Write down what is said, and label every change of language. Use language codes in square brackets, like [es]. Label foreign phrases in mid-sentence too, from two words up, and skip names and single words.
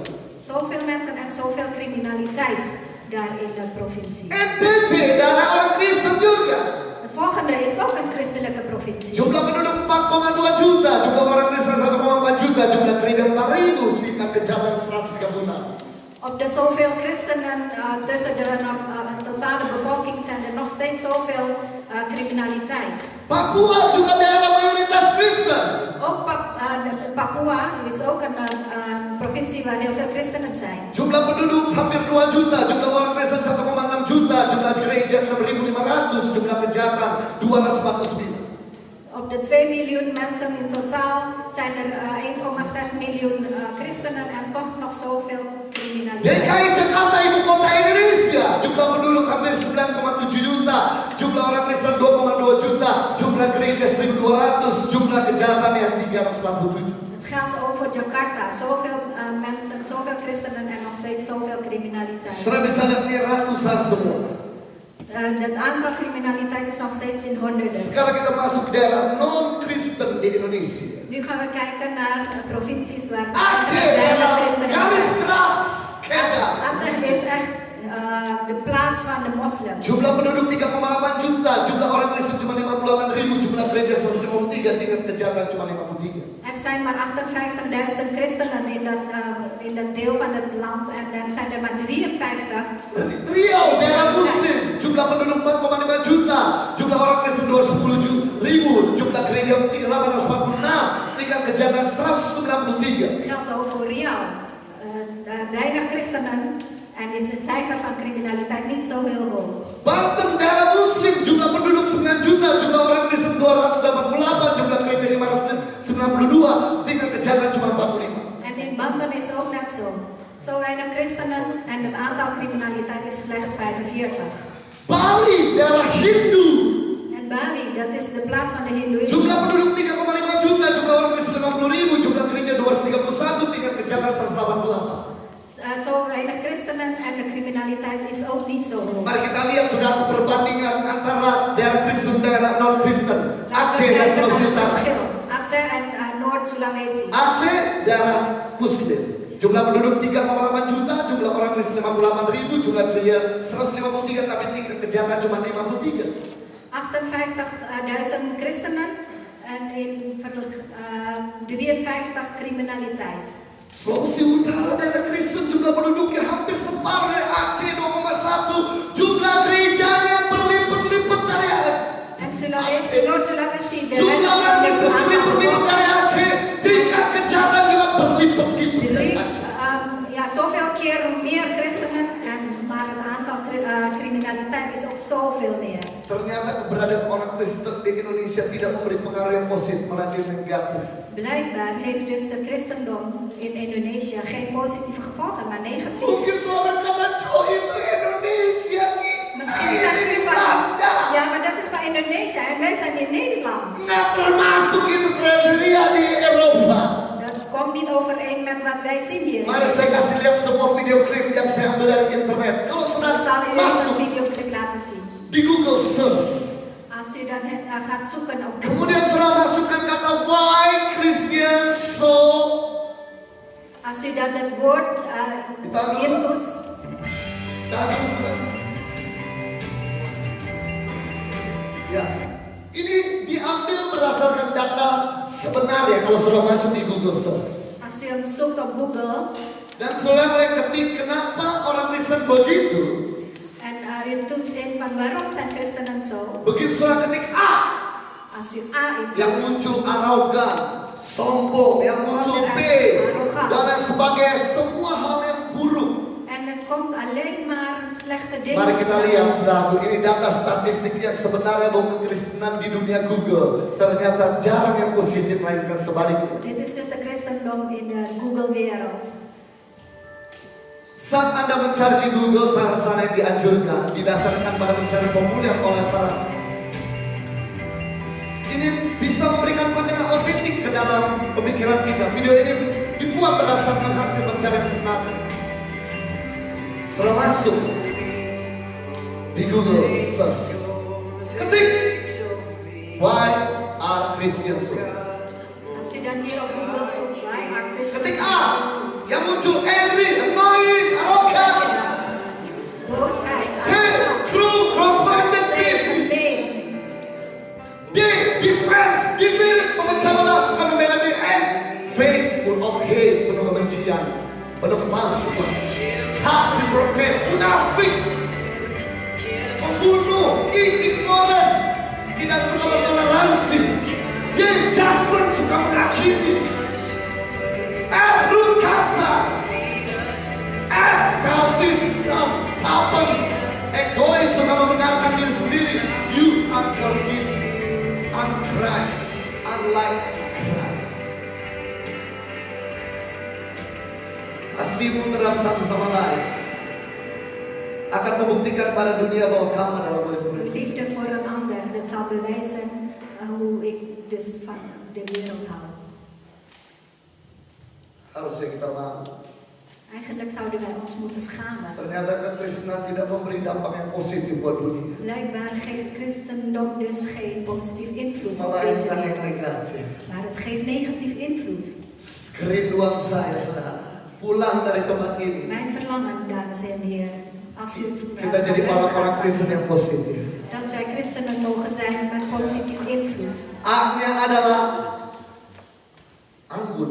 [nl] Zoveel mensen en zoveel criminaliteit daar in de provincie. [id] NTT, daerah orang Kristen juga. [nl] Het volgende is ook een christelijke provincie. [id] Jumlah penduduk 4,2 juta, jumlah orang Kristen 1,4 juta, jumlah gereja 4.000, tingkat kejahatan 136. [nl] Op de zoveel christenen tussen de totale bevolking zijn er nog steeds zoveel criminaliteit. [id] Papua juga daerah mayoritas Kristen. [nl] Ook Papua is ook een provincie waar heel veel christenen zijn. [id] Jumlah penduduk hampir 2 juta, jumlah orang Kristen 1,6 juta, jumlah gereja 6.500, jumlah kejahatan 249. [nl] Op de 2 miljoen mensen in totaal zijn er 1,6 miljoen christenen en toch nog zoveel criminaliteit. [id] DKI Jakarta, ibu kota Indonesia, jumlah penduduk hampir 9,7 juta, jumlah orang Kristen 2,2 juta, jumlah gereja 1.200, jumlah kejahatan yang 347. [nl] Het gaat over Jakarta, zoveel mensen, zoveel christenen en nog steeds zoveel criminaliteit. [id] Saudara bisa lihat ini ratusan semua. [nl] Het aantal criminaliteit is nog steeds in honderden. [id] Sekarang kita masuk daerah non-Kristen di Indonesia. [nl] Nu gaan we kijken naar provincies waar [id] Aceh, daerah garis keras Kedah. [nl] Aceh is echt de plaats van de moslims. [id] Jumlah penduduk 3,8 juta, jumlah orang Kristen cuma 58.000, jumlah gereja 153, tingkat kejaran cuma 53. [nl] Er zijn maar 58.000 christenen in dat deel van het land en dan zijn er maar 53. [id] Riau, daerah muslim, jumlah penduduk 4,5 juta, jumlah orang Kristen 210.000, jumlah gereja 846, tingkat kejaran 193. [nl] Geldt ook voor Riau. Weinig christenen en is het cijfer van criminaliteit niet zo heel hoog. [id] Banten, daerah muslim, jumlah penduduk 9 juta, jumlah orang Kristen 288, jumlah gereja 592, tingkat kejaran cuma 45. [nl] En in Banten is ook net zo. Zo weinig christenen en het aantal criminaliteit is slechts 45. [id] Bali, daerah Hindu. [nl] En Bali, dat is de plaats van de Hindoeïsme. [id] Jumlah penduduk 3,5 juta, jumlah orang Kristen 50.000, jumlah gereja 231, tingkat kejaran 188. [nl] Zo weinig christenen en de criminaliteit is ook niet zo hoog. [id] Mari kita lihat saudara perbandingan antara daerah Kristen dan daerah non-Kristen. Aceh dan Sulawesi Utara. [nl] Aceh en Noord-Sulawesi. [id] Aceh daerah Muslim. Jumlah penduduk 3,8 juta, jumlah orang Kristen 58.000, jumlah gereja 153, tapi tingkat kejaran cuma 53. [nl] 58.000 christenen en in 53 criminaliteit. [id] Sulawesi Utara daerah Kristen jumlah penduduknya hampir separuh dari Aceh 2,1, jumlah gerejanya berlipat-lipat dari Aceh. [nl] En Sulawesi, Noord-Sulawesi, [id] Jumlah orang Kristen berlipat-lipat dari Aceh, tingkat kejahatan juga berlipat-lipat dari Aceh. [nl] Ja, zoveel keer meer christenen, maar het aantal criminaliteit is ook zoveel meer. [id] Ternyata keberadaan orang Kristen di Indonesia tidak memberi pengaruh yang positif, malah negatif. [nl] Blijkbaar heeft dus de christendom in Indonesië geen positieve gevolgen, maar negatief. [id] Mungkin saudara berkata, "Oh, itu Indonesia." [nl] Misschien zegt u van, ja, maar dat is van Indonesië en wij zijn in Nederland. [id] Nggak termasuk itu kriteria di Eropa. [nl] Dat komt niet overeen met wat wij zien hier. [id] Mari saya kasih lihat sebuah video klip yang saya ambil dari internet. Kalau [nl] Ik [id] saudara [nl] zal u [id] masuk [nl] een videoclip laten zien. [id] di Google search, [nl] Als u dan gaat zoeken op [id] kemudian saudara masukkan kata [en] why Christian so, [nl] als u dan het woord intoetst, [id] ya, ini diambil berdasarkan data sebenarnya kalau saudara masuk di Google search. [nl] als u hem zoekt op Google [id] Dan saudara mulai ketik kenapa orang Kristen begitu. [nl] en u toetst in van waarom zijn christenen zo. [id] Begitu saudara ketik A, [nl] Als u A [id] yang [nl] intoetst, [id] muncul arogan, sombong, yang muncul B, dan lain sebagainya, semua hal yang buruk. [nl] en het komt alleen maar slechte dingen. [id] Mari kita lihat saudaraku, ini data statistik yang sebenarnya bahwa kekristenan di dunia Google ternyata jarang yang positif, melainkan sebaliknya. [nl] Dit is dus de christendom in de Google-wereld. [id] Saat Anda mencari di Google, saran-saran yang dianjurkan didasarkan pada mencari populer oleh para. Ini bisa memberikan pandangan otentik ke dalam pemikiran kita. Video ini dibuat berdasarkan hasil pencarian sebenarnya. Setelah masuk di Google search, ketik [en] why are Christians so? [nl] Als u dan hier op Google zoekt, [en] why are [id] Ketik [en] Christians A, [id] yang muncul [en] angry, annoying, arrogant. [nl] boosheid, [en] C, cruel, cross-mindedness. D, defense, [id] dividet, memecah belah, suka membela diri. [en] N, faithful of hate, [id] penuh kebencian, penuh kepalsuan. Hati broken, munafik, pembunuh, ignorant, tidak suka bertoleransi. J, judgment, suka menghakimi. F, rude, kasar. S, [en] selfish, stubborn, [id] egois, suka membenarkan diri sendiri. [en] U, unforgiving, un-Christ, unlike Christ. [id] Kasihmu terhadap satu sama lain akan membuktikan pada dunia bahwa kamu adalah [nl] uw [id] murid-murid. [nl] liefde voor een ander, dat zal bewijzen hoe ik dus van de wereld hou. [id] Harusnya kita malu. [nl] Eigenlijk zouden wij ons moeten schamen. [id] Ternyata kekristenan tidak memberi dampak yang positif buat dunia, [nl] Blijkbaar geeft christendom dus geen positief invloed op deze [id] melainkan yang [nl] wereld. [id] negatif. [nl] Maar het geeft negatief invloed. [id] Kerinduan saya, saudara, pulang dari tempat ini, [nl] Mijn verlangen, dames en heren, Als u [id] Kita jadi orang-orang Kristen yang positif. [nl] dat wij christenen mogen zijn met positief invloed. [id] A-nya adalah anggun.